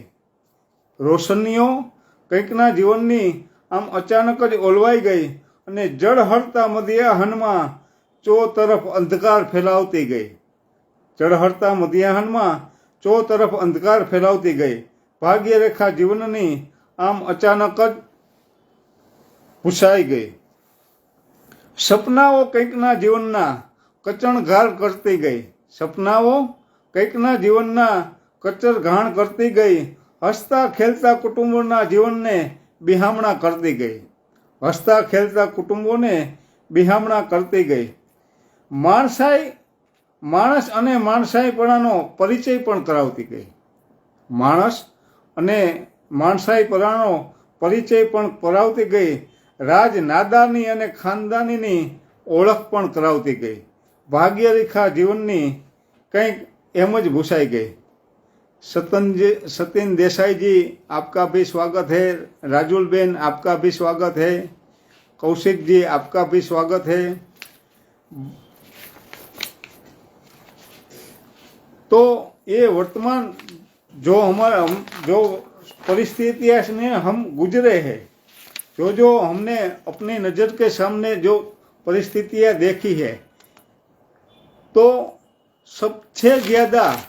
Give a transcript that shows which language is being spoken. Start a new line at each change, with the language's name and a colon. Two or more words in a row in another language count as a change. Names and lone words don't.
Gujarati: રોશનીઓ કંઈક ના જીવનની આમ અચાનક જ ઓલવાઈ ગઈ અને જડહરતા મધ્યાહ્નમાં ચો તરફ અંધકાર ફેલાવતી ગઈ। ચઢહરતા મધ્યાહ્નમાં ચો તરફ અંધકાર ફેલાવતી ગઈ। ભાગ્ય રેખા જીવનની આમ અચાનક જ ભૂસાઈ ગઈ। સપનાઓ કંઈકના જીવનના કચણઘાણ કરતી ગઈ। સપનાઓ કંઈકના જીવનના કચરઘાણ કરતી ગઈ। હસતા ખેલતા કુટુંબોના જીવનને બિહામણા કરતી ગઈ। હસતા ખેલતા કુટુંબોને બિહામણા કરતી ગઈ। માણસ અને માણસાઈપણાનો પરિચય પણ કરાવતી ગઈ। માણસ અને માણસાઈપણાનો પરિચય પણ કરાવતી ગઈ। રાજ નાદાની અને ખાનદાનીની ઓળખ પણ કરાવતી ગઈ। ભાગ્ય રેખા જીવનની કંઈક એમ જ ભૂસાઈ ગઈ।
Hindi: सतीन देसाई जी, आपका भी स्वागत है। राजुल बेन, आपका भी स्वागत है। कौशिक जी, आपका भी स्वागत है। तो ये वर्तमान जो हमारा जो परिस्थितियां में हम गुजरे हैं, जो हमने अपनी नज़र के सामने जो परिस्थितियां देखी है, तो सबसे ज़्यादा